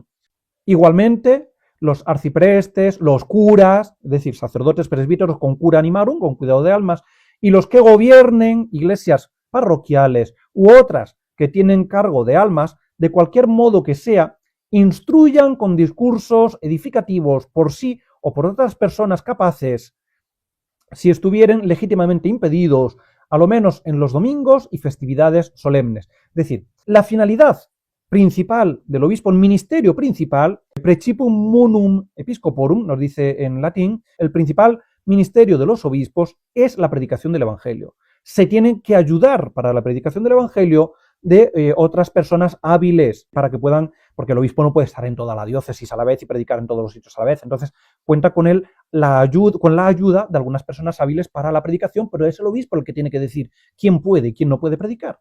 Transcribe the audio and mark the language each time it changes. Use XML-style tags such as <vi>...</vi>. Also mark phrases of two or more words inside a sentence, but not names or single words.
<es>Igualmente, los arciprestes, los curas, es decir, sacerdotes presbíteros con</es> <la>cura animarum,</la> <es>con cuidado de almas, y los que gobiernen iglesias parroquiales u otras que tienen cargo de almas, de cualquier modo que sea, instruyan con discursos edificativos por sí o por otras personas capaces, si estuvieren legítimamente impedidos, a lo menos en los domingos y festividades solemnes. Es decir, la finalidad principal del obispo, el ministerio principal,</es> <la>principum munum episcoporum,</la> <es>nos dice en latín, el principal ministerio de los obispos es la predicación del Evangelio. Se tienen que ayudar para la predicación del Evangelio de otras personas hábiles para que puedan, porque el obispo no puede estar en toda la diócesis a la vez y predicar en todos los sitios a la vez. Entonces cuenta con la ayuda de algunas personas hábiles para la predicación, pero es el obispo el que tiene que decir quién puede y quién no puede predicar.</es>